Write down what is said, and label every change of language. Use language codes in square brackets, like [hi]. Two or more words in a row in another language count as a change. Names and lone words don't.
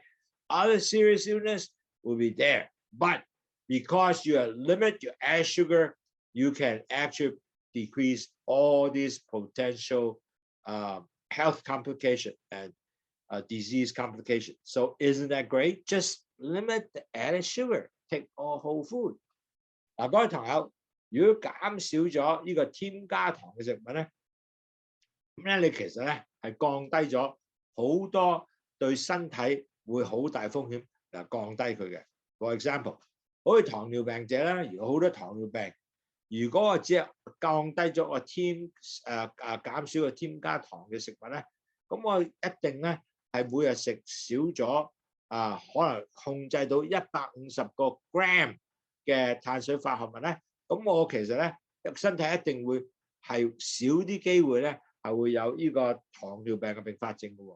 [en] Other serious illness will be there, but because you limit your added sugar, you can actually decrease all these potential health complications and disease complications. So isn't that great? Just limit the added sugar. Take all whole food. [yue] 嗱，各位朋友，如果減少咗呢個添加糖嘅食物咧，咁咧你其實咧係降低咗好多對身體會好大風險降低佢嘅。 [en] For example， [yue] 好似糖尿病者啦，如果好多糖尿病，如果我只係降低咗我減少個添加糖嘅食物咧，咁我一定咧係每日食少咗可能控制到150個 gram 嘅碳水化合物咧，咁我其實咧身體一定會係少啲機會咧係會有呢個糖尿病嘅併發症嘅喎。